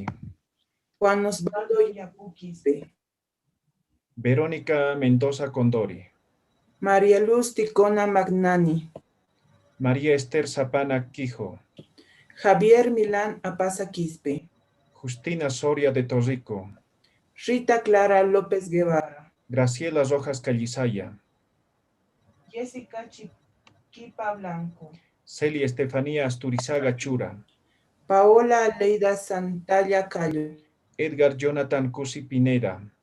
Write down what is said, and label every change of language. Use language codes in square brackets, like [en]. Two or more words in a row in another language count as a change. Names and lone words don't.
[es] Juan Osvaldo Iñapu Quispe. Verónica Mendoza Condori. María Luz Ticona Magnani. María Esther Zapana Quijo. Javier Milán Apaza Quispe. Justina Soria de Torrico. Rita Clara López Guevara. Graciela Rojas Callisaya. Jessica Chiquipa Blanco. Celia Estefanía Asturizaga Chura. Paola Leida Santalla Cayo. Edgar Jonathan Cusi Pineda.